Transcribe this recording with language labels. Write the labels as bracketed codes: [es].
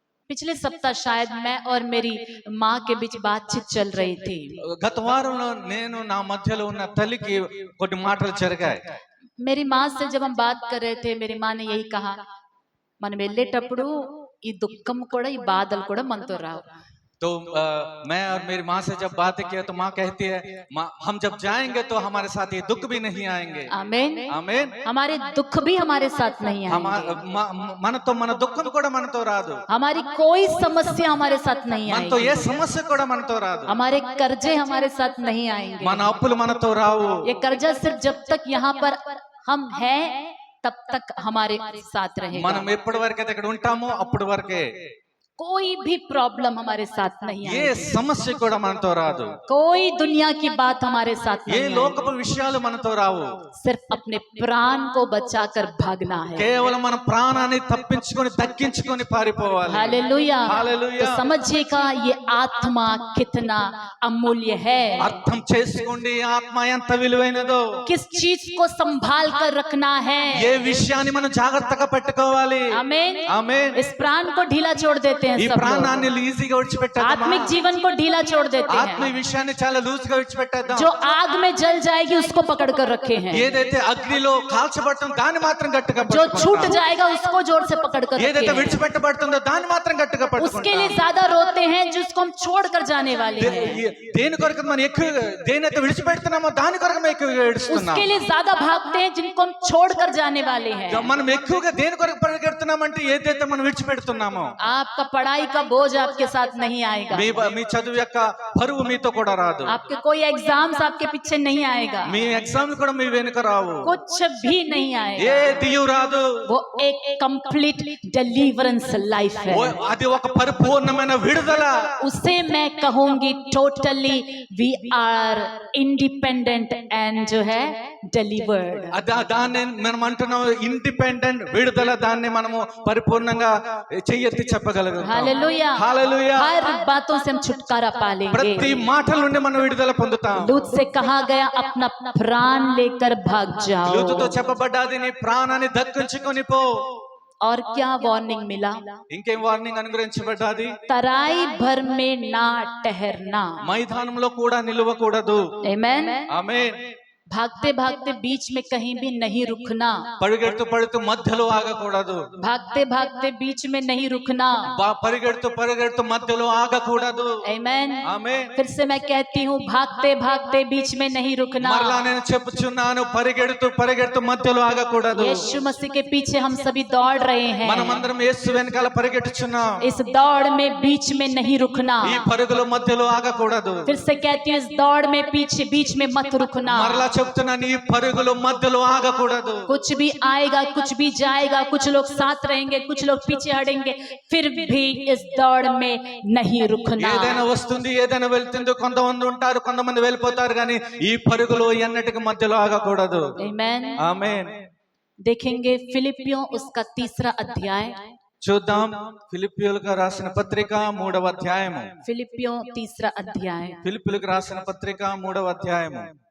[hi] पिछले सप्ताह शायद मैं और मेरी माँ के बीच बातचीत चल रही थी। [te] గత వారంలో నేను నా మధ్యలో ఉన్న తల్లికి కొన్ని మాటలు జరిగాయి. [hi] मेरी माँ से जब हम बात कर रहे थे, मेरी माँ ने यही कहा, [te] మనం వెళ్ళేటప్పుడు ఈ దుఃఖం కూడా ఈ బాధలు కూడా మనతో రావు। [hi] तो मैं और मेरी माँ से जब बातें किया तो माँ कहती है, हम जब जाएंगे तो हमारे साथ ये दुख भी नहीं आएंगे। आमीन। आमीन। हमारे दुख भी हमारे साथ नहीं आएंगे। [te] మన దుఃఖం కూడా మనతో రాదు. [hi] हमारी कोई समस्या हमारे साथ नहीं [te] మనతో [hi] आएगी। [te] ఏ సమస్య కూడా మనతో రాదు. [hi] हमारे कर्जे हमारे साथ नहीं आएंगे। [te] మన అప్పులు మనతో రావు. [hi] ये कर्जा सिर्फ जब तक यहाँ पर हम हैं तब तक हमारे साथ रहेगा। [te] మనం ఎప్పటి వరకు అయితే ఇక్కడ ఉంటామో అప్పటి వరకే. [hi] कोई भी प्रॉब्लम हमारे साथ नहीं [te] ఏ [hi] आएगी। [te] సమస్య కూడా మనతో రాదు. [hi] कोई दुनिया की बात हमारे साथ [te] ఏ [hi] नहीं [te] లోకపు విషయాలు మనతో రావు. [hi] आएगी। सिर्फ अपने प्राण को बचाकर भागना है। [te] కేవలం మన ప్రాణాన్ని తప్పించుకొని దక్కించుకొని పారిపోవాలి. [hi] हालेलुया। हालेलुया। तो समझिएगा ये आत्मा कितना अमूल्य है। [te] అర్థం చేసుకోండి ఆత్మ ఎంత విలువైనదో. [hi] किस चीज को संभाल कर रखना है। [te] ఏ విషయాన్ని మనం జాగ్రత్తగా పెట్టుకోవాలి. [hi] आमीन। [te] ఆమేన్. [hi] इस प्राण को ढीला छोड़ देते हैं [te] ఈ [hi] सब लोग। [te] ప్రాణాన్ని ఈజీగా విడిచిపెట్టేద్దామా? [hi] आत्मिक जीवन को ढीला छोड़ देते [te] ఆత్మీయ [hi] हैं। [te] విషయాన్ని చాలా లూజ్ గా విడిచిపెట్టేద్దాం. [hi] जो आग में जल जाएगी उसको पकड़ कर रखे हैं, [te] ఏదైతే అగ్నిలో కాల్చబడుతుందో దాన్ని మాత్రం గట్టిగా [hi] जो [te] పట్టుకుంటాం. [hi] छूट जाएगा उसको जोर से पकड़ कर रखे [te] ఏదైతే [hi] हैं। [te] విడిచిపెట్టబడుతుందో దాన్ని మాత్రం గట్టిగా [hi] उसके [te] పట్టుకుంటాం. [hi] लिए ज्यादा रोते हैं जिसको हम छोड़ कर जाने वाले हैं। [te] దేని కొరకు మనం ఎక్కువగా దేనైతే విడిచిపెడుతున్నామో దాని కొరకు మనం ఎక్కువగా ఏడుస్తున్నాం. [hi] उसके लिए ज्यादा भागते हैं जिनको हम छोड़ कर जाने वाले हैं। [te] మనం ఎక్కువగా దేని కొరకు పరిగెడుతున్నామంటే ఏదైతే మనం విడిచిపెడుతున్నామో. [hi] आपका पढ़ाई का बोझ आपके साथ नहीं आएगा, [te] మీ చదువు యొక్క బరువు మీతో కూడా రాదు. [hi] आपके कोई एग्जाम्स आपके पीछे नहीं आएगा, [te] మీ ఎగ్జామ్ కూడా మీ వెనుక రావు. [hi] कुछ भी नहीं आएगा। [te] ఏ దియు రాదు. [hi] वो एक कंप्लीट डिलीवरेंस लाइफ है। [te] అది ఒక పరిపూర్ణమైన విడుదల. [hi] उसे मैं कहूंगी [en] totally we are independent and [hi] जो है [en] Delivered. [te] దాన్ని మనం అంటున్నాం ఇండిపెండెంట్ విడుదల. దాన్ని మనము పరిపూర్ణంగా చెయ్యెత్తి చెప్పగలుగుతాం. [hi] हालेलुया, [te] హల్లెలూయా. [hi] हर बातों से हम छुटकारा पा [te] ప్రతి [hi] लेंगे। [te] మాటల నుండి మనం విడుదల పొందుతాం. [hi] लूत से कहा गया अपना प्राण लेकर भाग जाओ। [te] లూతుతో చెప్పబడ్డాది నీ ప్రాణాన్ని దక్కించుకొని పో. [hi] और क्या वार्निंग मिला? [te] ఇంకేం వార్నింగ్ అనుగ్రహించబడ్డాది? [hi] तराई भर में ना ठहरना। [te] మైదానంలో కూడా నిలవకూడదు. [hi] आमेन। [te] ఆమేన్. [hi] भागते भागते बीच में कहीं भी नहीं रुकना। [te] పరిగెడుతూ పడుతూ మధ్యలో ఆగకూడదు. [hi] भागते भागते बीच में नहीं रुकना। [te] పరిగెడుతూ మధ్యలో ఆగకూడదు. [hi] आमेन। [te] ఆమేన్. [hi] फिर से मैं कहती हूँ भागते भागते बीच में नहीं रुकना। [te] మరలా నేను చెప్పుచున్నాను, పరిగెడుతూ మధ్యలో ఆగకూడదు. [hi] यीशु मसीह के पीछे हम सभी दौड़ रहे हैं। [te] మనమందరం యేసు వెనకాల పరిగెట్టుచున్నాం. [hi] इस दौड़ में बीच में नहीं रुकना। [te] ఈ పరుగుల మధ్యలో ఆగకూడదు. [hi] फिर से कहती हूँ इस दौड़ में पीछे बीच में मत रुकना। [te] మరలా చెప్తున్నాను, ఈ పరుగుల మధ్యలో ఆగకూడదు. [hi] कुछ भी आएगा कुछ भी जाएगा, कुछ लोग साथ रहेंगे कुछ लोग पीछे हटेंगे, फिर भी इस दौड़ में नहीं रुकना। [te] ఏదైనా వస్తుంది, ఏదైనా వెళ్తుంది, కొంతమంది ఉంటారు, కొంతమంది వెళ్ళిపోతారు, కానీ ఈ పరుగులో ఎన్నటికి మధ్యలో ఆగకూడదు. [hi] आमेन। [te] ఆమేన్. [hi] देखेंगे फिलिपियों उसका 3रा अध्याय। [te] చూద్దాం ఫిలిప్పీయులకు రాసిన పత్రిక 3వ అధ్యాయము. [hi] फिलिपियों 3रा अध्याय। [te] ఫిలిప్పీయులకు రాసిన పత్రిక 3వ అధ్యాయము.